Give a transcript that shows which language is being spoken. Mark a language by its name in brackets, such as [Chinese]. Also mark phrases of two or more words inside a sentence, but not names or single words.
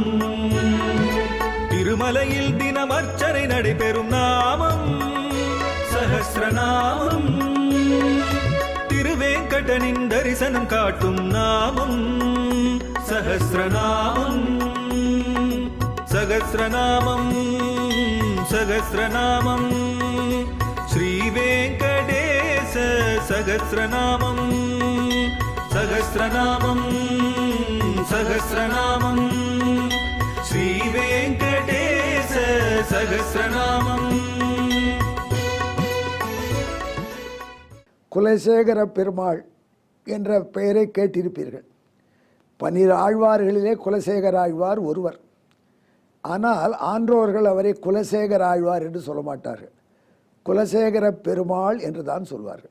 [Tamil] திருமலையில் தினம் அர்ச்சனை நடைபெறும் நாமம் சஹஸ்ரநாமம். திருவேங்கடனின் தரிசனம் காட்டும் நாமம் சஹஸ்ரநாமம். [Sanskrit] सहस्रनामम् सहस्रनामम् श्रीवेङ्कटेश सहस्रनामं सहस्रनामं सहस्रनामं श्रीवेङ्कटेश सहस्रनामं। [Tamil] குலசேகர பெருமாள் என்ற பெயரை கேட்டிருப்பீர்கள். 12 ஆழ்வார்களிலே குலசேகர ஆழ்வார் ஒருவர். ஆனால் ஆன்றோர்கள் அவரை குலசேகர ஆழ்வார் என்று சொல்ல மாட்டார்கள், குலசேகர பெருமாள் என்று தான் சொல்வார்கள்.